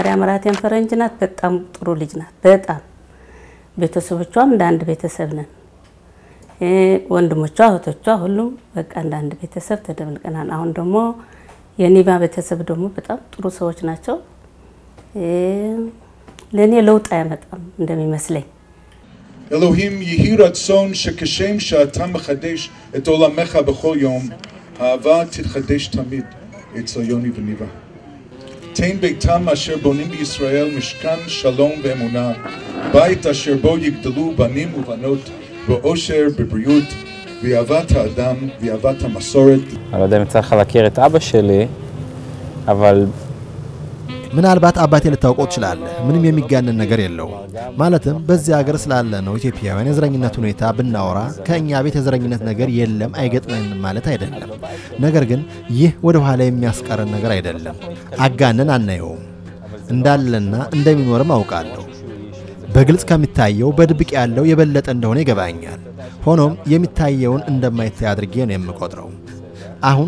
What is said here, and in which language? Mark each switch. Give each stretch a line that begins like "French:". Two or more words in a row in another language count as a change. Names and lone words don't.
Amharic: መራቴን ፈረንጅ ናት። በጣም ጥሩ ልጅ ናት። በጣም ቤተሰቦቿም እንደ አንድ ቤተሰብ ነን። ወንድሞቿ እህቶቿ ሁሉም በቃ እንደ አንድ ቤተሰብ ተደብልቀናል። አሁን ደግሞ የኒቫ ቤተሰብ ደግሞ በጣም ጥሩ ሰዎች ናቸው። ለኔ ለውጥ ያመጣም እንደሚመስለኝ
Hebrew: אלוהים יהי רצון שכשם שאתה מחדש את עולמך בכל יום, האהבה תתחדש תמיד אצל יוני וניבה. תן ביתם אשר בונים בישראל משכן שלום ואמונה, בית אשר בו יגדלו בנים ובנות באושר, בבריאות, באהבת האדם, באהבת המסורת. אני לא יודע אם צריך להכיר את אבא שלי, אבל
Amharic: ምናልባት አባቴ ልታውቀው ትችላለህ። ምንም የሚጋነን ነገር የለውም። ማለትም በዚህ ሀገር ስላለ ነው ኢትዮጵያውያን የዘረኝነት ሁኔታ ብናወራ ከኛ ቤት የዘረኝነት ነገር የለም አይገጥመንም ማለት አይደለም። ነገር ግን ይህ ወደ ኋላ የሚያስቀረን ነገር አይደለም። አጋነን አናየውም። እንዳለና እንደሚኖርም አውቃለሁ። በግልጽ ከሚታየው በድብቅ ያለው የበለጠ እንደሆነ ይገባኛል። ሆኖም የሚታየውን እንደማይታይ አድርጌ ነው የምቆጥረው። አሁን